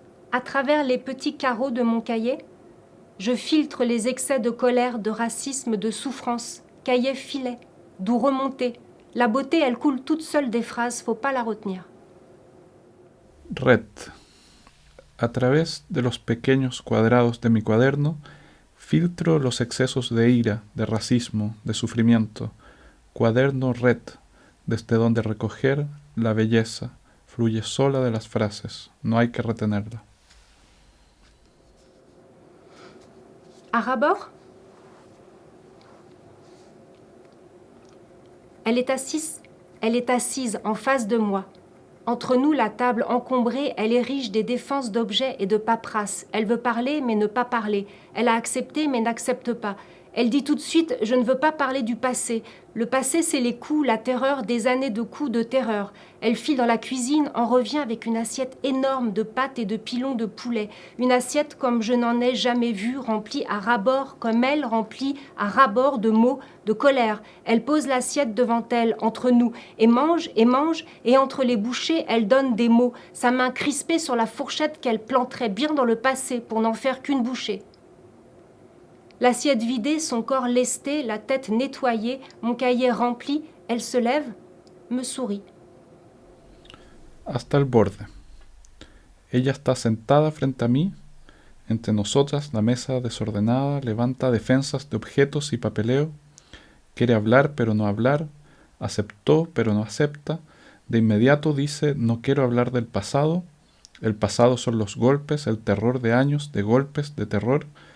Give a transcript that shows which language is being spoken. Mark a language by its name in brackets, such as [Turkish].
[French] À travers les petits carreaux de mon cahier, je filtre les excès de colère, de racisme, de souffrance. Cahier filet, d'où remonter. La beauté, elle coule toute seule des phrases, faut pas la retenir. [Spanish] Red. A través de los pequeños cuadrados de mi cuaderno, filtro los excesos de ira, de racismo, de sufrimiento. Cuaderno red, desde donde recoger la belleza, fluye sola de las frases, no hay que retenerla. [French] À rabord, elle est assise en face de moi. Entre nous, la table encombrée, elle érige des défenses d'objets et de paperasses. Elle veut parler, mais ne pas parler. Elle a accepté, mais n'accepte pas. Elle dit tout de suite « Je ne veux pas parler du passé ». Le passé, c'est les coups, la terreur, des années de coups de terreur. Elle file dans la cuisine, en revient avec une assiette énorme de pâtes et de pilons de poulet. Une assiette comme je n'en ai jamais vue, remplie à ras-bord, comme elle, remplie à ras-bord de mots, de colère. Elle pose l'assiette devant elle, entre nous, et mange, et entre les bouchées, elle donne des mots. Sa main crispée sur la fourchette qu'elle planterait bien dans le passé pour n'en faire qu'une bouchée. L'assiette vidée, son corps lesté, la tête nettoyée, mon cahier rempli, elle se lève, me sourit. [Spanish] Hasta el borde. Ella está sentada frente a mí. Entre nosotras, la mesa desordenada levanta defensas de objetos y papeleo. Quiere hablar, pero no hablar. Aceptó, pero no acepta. De inmediato dice, no quiero hablar del pasado. El pasado son los golpes, el terror de años, de golpes, de terror.